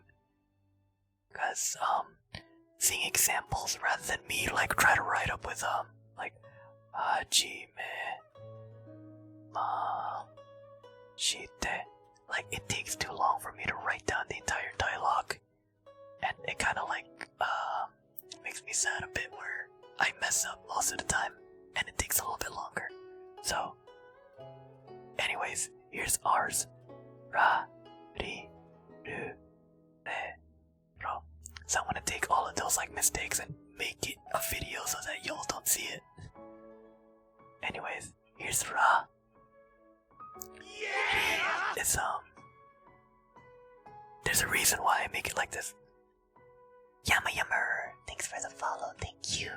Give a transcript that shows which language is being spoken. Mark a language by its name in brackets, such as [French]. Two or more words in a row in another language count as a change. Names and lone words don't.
[English] Because, seeing examples rather than me like try to write up with like [Japanese] Hajime shite. [English] Like, it takes too long for me to write down the entire dialogue. And it kinda like, makes me sad a bit where I mess up most of the time. And it takes a little bit longer. So, anyways, here's ours. [Japanese] Ra, ri, ru, re, ro. [English] So I'm gonna take all of those like mistakes and make it a video so that y'all don't see it. Anyways, here's Ra. Yeah! It's there's a reason why I make it like this. Yama Yammer, thanks for the follow, thank you.